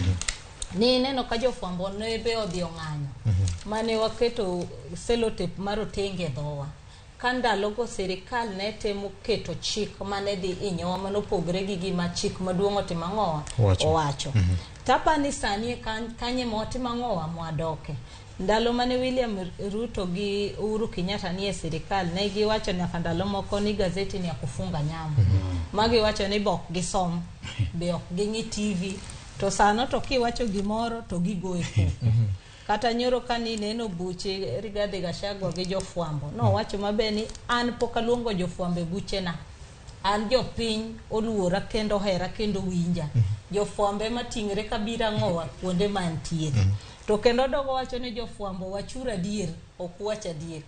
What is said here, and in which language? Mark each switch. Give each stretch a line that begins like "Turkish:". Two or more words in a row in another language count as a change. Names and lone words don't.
Luo (Kenya and Tanzania): Ni neno ka jofwambo nebe odhi ong'anyo mane waketo selotep mar otenge dhowa kandalogo sirikal ne temo keto chik mane dhi inyowa manopogre gi gima chik maduong' otimo ang'owa owacho. Tapa ni sani kanye motimo ang'owa mwadoke. Ndalo mane William Ruto gi Uhuru Kenyatta ni e sirikal ne giwacho nyaka ndalo moko ni gazeti ni
Swahili: ya kufunga
Luo (Kenya and Tanzania): nyambo. Magi wacho ni bok gisom be ok gingi TV to sano to kiwacho gimoro to gigoe koko. Kata nyoro kani neno buche Rigathi Gachagua gi jofwambo no wacho mabeni an pokaluongo jofwambe buche na an jopiny oluora kendo hera kendo winja jofwambe matingre kabira ng'owa kuonde mantie to kendo dogo wacho ni jofwambo wachura dier ok wacha dier.